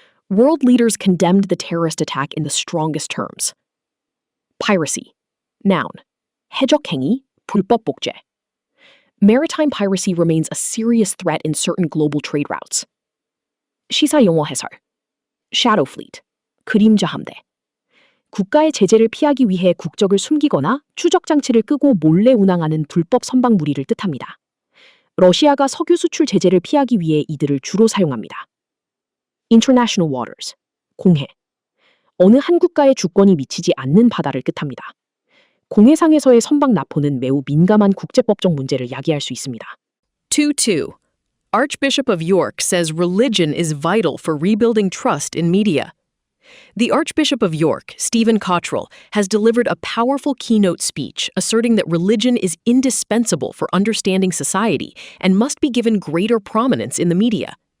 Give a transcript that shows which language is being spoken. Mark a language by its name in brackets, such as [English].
[English] World leaders condemned the terrorist attack in the strongest terms. Piracy. Noun. [Korean] 해적행위, 불법 복제. [English] Maritime piracy remains a serious threat in certain global trade routes. [Korean] 시사 영어 해설. [English] Shadow Fleet. [Korean] 그림자 함대. 국가의 제재를 피하기 위해 국적을 숨기거나 추적 장치를 끄고 몰래 운항하는 불법 선박 무리를 뜻합니다. 러시아가 석유 수출 제재를 피하기 위해 이들을 주로 사용합니다. [English] International waters. 공해. [Korean] 어느 한 국가의 주권이 미치지 않는 바다를 뜻합니다. 공해상에서의 선박 납포는 매우 민감한 국제법적 문제를 야기할 수 있습니다. 2.2. [English] Archbishop of York says religion is vital for rebuilding trust in media. The Archbishop of York, Stephen Cottrell, has delivered a powerful keynote speech asserting that religion is indispensable for understanding society and must be given greater prominence in the media.